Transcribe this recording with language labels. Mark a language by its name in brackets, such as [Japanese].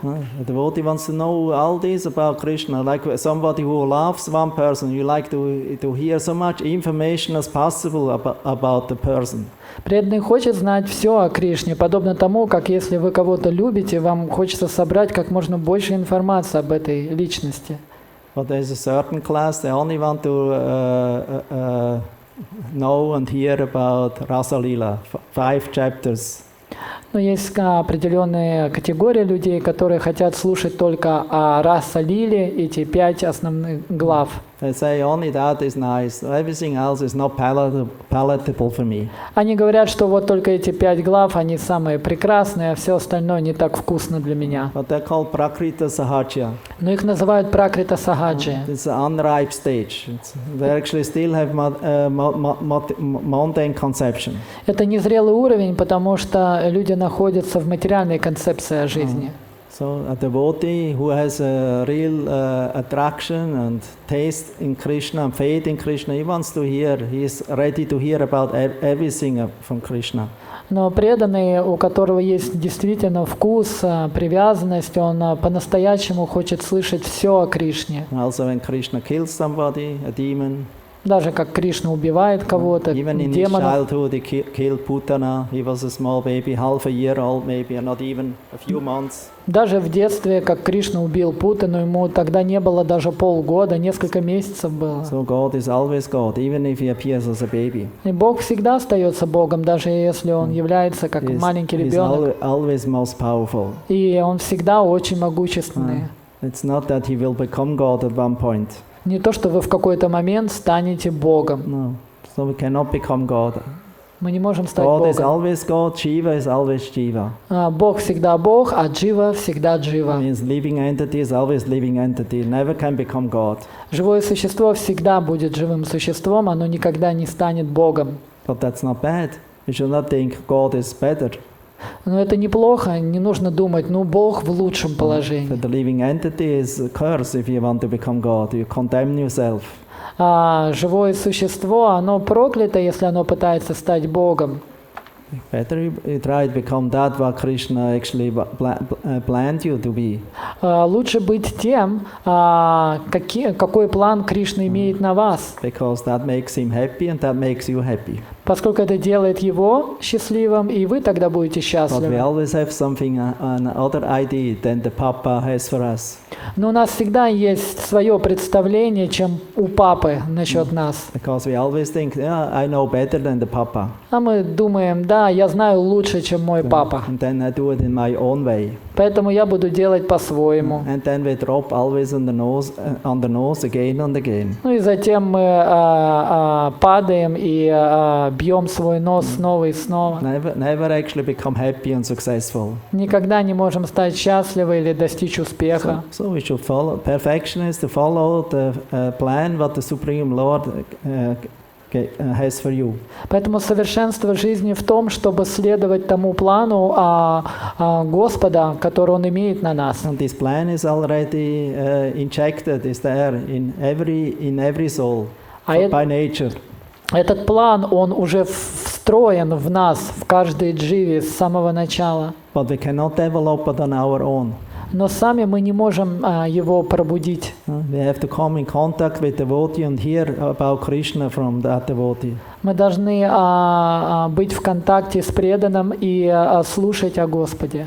[English] The devotee wants to know all this about Krishna, like somebody who loves one person, you like to hear so much information as possible about the person. [Russian] Преданный хочет знать все о Кришне, подобно тому, как если вы кого-то любите, вам хочется собрать как можно больше информации об этой личности. [English] But there's a certain class, they only want to know and hear about Rasa Lila, 5 chapters. [Russian] Но есть определенные категории людей, которые хотят слушать только о Раса-лиле, эти 5 основных глав. [English] They say only that is nice. Everything else is not palatable for me. [Russian] Они говорят, что вот только эти 5 глав, они самые прекрасные, а все остальное не так вкусно для меня. [English] But they're called Prakrita Sahaja. [Russian] Но их называют Пракрита Сахаджи. [English] It's an unripe stage. They actually still have mundane conception. [Russian] Это незрелый уровень, потому что люди находятся в материальной концепции о жизни. [English] So a devotee who has a real attraction and taste in Krishna and faith in Krishna, he wants to hear, he is ready to hear about everything from Krishna. [Russian] Но преданный, у которого есть действительно вкус, привязанность, он по-настоящему хочет слышать все о Кришне. [English] Also when Krishna kills somebody, a demon, [Russian] Даже как Кришна убивает кого-то, [English] even in his [Russian] демонов. [English] childhood he killed Putana, he was a small baby, half a year old maybe, or not even a few months. [Russian] Даже в детстве, как Кришна убил Путану, ему тогда не было даже полгода, несколько месяцев было. [English] So God is always God, even if he appears as a baby. [Russian] И Бог всегда остается Богом, даже если он является как маленький ребенок. [English] Always most powerful. [Russian] И он всегда очень могущественный. [English] It's not that he will become God at one point. [Russian] Не то, что вы в какой-то момент станете Богом. [English] No, so we cannot become God. [Russian] Мы не можем стать [English] God is [Russian] Богом. [English] always God, Jiva is always Jiva. [Russian] Бог всегда Бог, а Джива всегда Джива. [English] Means living entity is always living entity, never can become God. [Russian] Живое существо всегда будет живым существом, оно никогда не станет Богом. [English] But that's not bad. You should not think God is better. [Russian] Но это неплохо, не нужно думать, ну Бог в лучшем положении. [English] But the living entity is a curse if you want to become God. You condemn yourself. [Russian] Живое существо, оно проклято, если оно пытается стать Богом. [English] Better you try to become that what Krishna actually planned you to be. [Russian] Лучше быть тем, какой план Кришна имеет на вас. [English] Because that makes him happy and that makes you happy. [Russian] Поскольку это делает его счастливым, и вы тогда будете [English] But we [Russian] счастливы. [English] always have something, another idea than the Papa has for us. [Russian] Но у нас всегда есть свое представление, чем у папы насчет нас. [English] Because we always think, yeah, I know better than the Papa. [Russian] А мы думаем, да, я знаю лучше, чем мой папа. [English] And then I do it in my own way. [Russian] Поэтому я буду делать по-своему. [English] And then we drop always on the nose again and again. [Russian] Ну и затем мы падаем и бьем свой нос снова и снова. [English] Never actually become happy and successful. [Russian] Никогда не можем стать счастливы или достичь успеха. [English] So we should follow. Perfection is to follow the plan what the Supreme Lord has for you. [Russian] Поэтому совершенство жизни в том, чтобы следовать тому плану Господа, который Он имеет на нас. [English] And this plan is already injected, is there in every soul by nature. [Russian] Этот план, он уже встроен в нас, в каждой дживе с самого начала. [English] But we cannot develop it on our own. [Russian] Но сами мы не можем его пробудить. [English] We have to come in contact with the devotee and hear about Krishna from that devotee. [Russian] Мы должны быть в контакте с преданным и слушать о Господе.